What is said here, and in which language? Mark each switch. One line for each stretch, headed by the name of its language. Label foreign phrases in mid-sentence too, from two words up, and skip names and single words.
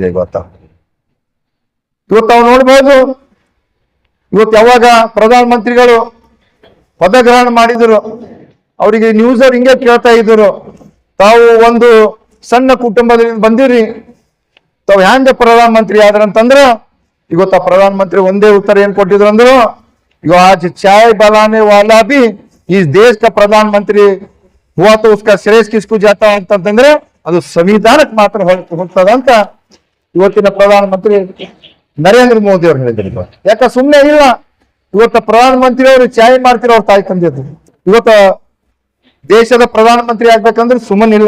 Kannada: ಇವತ್ತು ನಾವು ನೋಡ್ಬೋದು, ಇವತ್ತು ಯಾವಾಗ ಪ್ರಧಾನಮಂತ್ರಿಗಳು ಪದಗ್ರಹಣ ಮಾಡಿದ್ರು, ಅವರಿಗೆ ನ್ಯೂಸ್ ಅವ್ರು ಹಿಂಗೆ ಕೇಳ್ತಾ ಇದ್ರು, ತಾವು ಒಂದು ಸಣ್ಣ ಕುಟುಂಬದಿಂದ ಬಂದಿರಿ, ತಾವು ಹ್ಯಾಂಗ ಪ್ರಧಾನಮಂತ್ರಿ ಆದ್ರಂತಂದ್ರ ಇವತ್ತ ಪ್ರಧಾನಮಂತ್ರಿ ಒಂದೇ ಉತ್ತರ ಏನ್ ಕೊಟ್ಟಿದ್ರು ಅಂದ್ರು,
Hindi: यो आज चाय बनाने वाला भी इस देश का प्रधानमंत्री हुआ तो उसका श्रेय किसको जाता
Kannada: ಅಂತಂದ್ರೆ ಅದು ಸಂವಿಧಾನಕ್ಕೆ ಮಾತ್ರ ಹೋಗ್ತದ ಅಂತ ಇವತ್ತಿನ ಪ್ರಧಾನಮಂತ್ರಿ ನರೇಂದ್ರ ಮೋದಿ ಅವರು ಹೇಳಿದ್ರು. ಯಾಕ ಸುಮ್ಮನೆ ಇಲ್ಲ, ಇವತ್ತು ಪ್ರಧಾನಮಂತ್ರಿ ಅವರು ಚಾಯ್ ಮಾಡ್ತಿರೋ ಅವ್ರ ತಾಯಿ ತಂದಿದ್ರು. ಇವತ್ತು ದೇಶದ ಪ್ರಧಾನಮಂತ್ರಿ ಆಗ್ಬೇಕಂದ್ರೆ ಸುಮ್ಮನಿಲ್ಲ.